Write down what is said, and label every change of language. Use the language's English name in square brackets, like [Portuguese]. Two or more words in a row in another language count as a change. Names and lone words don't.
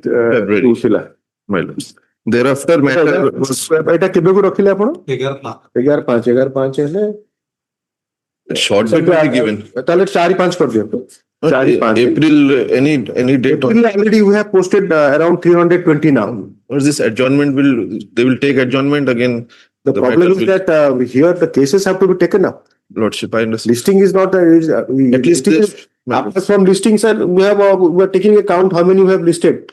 [English] February. [Odia] ଥିଲା. [English] My lords. Thereafter, matter was [Odia] ଏଟା କେବେକୁ ରଖିଲେ ଆପଣ? 11-5 ହେଲେ [English] short date will be given. [Odia] ତାହେଲେ 4-5 କରିଦିଅନ୍ତୁ. [English] April, any date. April already we have posted around 320 now. Or this adjournment they will take adjournment again. The problem is that here the cases have to be taken up. Lordship, I understand. Listing is not At least this, after from listing, sir, we are taking account how many you have listed.